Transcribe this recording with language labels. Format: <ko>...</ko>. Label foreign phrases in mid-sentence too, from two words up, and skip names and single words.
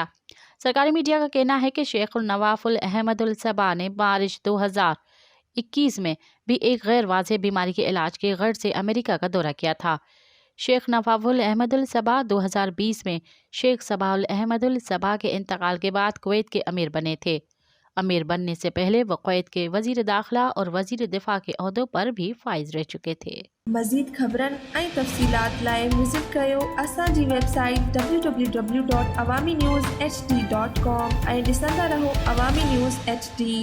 <ur>سرکاری میڈیا کا کہنا ہے کہ شیخ نواف الاحمد الصباح نے مارچ 2021 میں بھی ایک غیر واضح بیماری کے علاج کے غرض سے امریکہ کا دورہ کیا تھا۔ شیخ نواف الاحمد الصباح 2020 میں شیخ صباح الاحمد الصباح کے انتقال کے بعد کویت کے امیر بنے تھے۔ امیر بننے سے پہلے وہ کویت کے وزیر داخلہ اور وزیر دفاع کے عہدوں پر بھی فائز رہ چکے تھے۔</ur> <sd>مزید خبرن ऐं तफ़सीलात लाइ विज़िट कयो असांजी वेबसाइट www.awamiNewsHD.com ऐं ॾिसंदा रहो अवामी न्यूज़ HD।</sd>